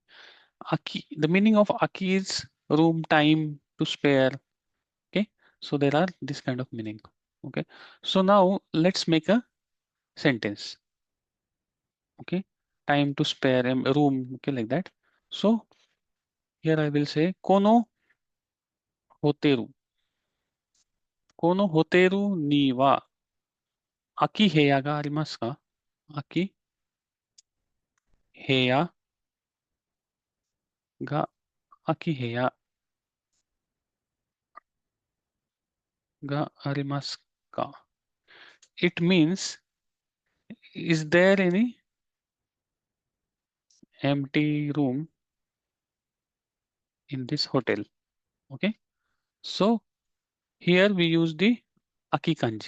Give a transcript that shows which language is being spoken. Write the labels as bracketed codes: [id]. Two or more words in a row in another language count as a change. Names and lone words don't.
[en] Aki, the meaning of Aki is room, time to spare. Okay. So there are this kind of meaning. Okay. So now let's make a sentence. Okay. Time to spare, room. Okay, like that. So here I will say [ja] このホテル. このホテルには空き部屋がありますか? 空き部屋が空き部屋がありますか? [en] It means, is there any empty room in this hotel? Okay. So here we use the aki kanji.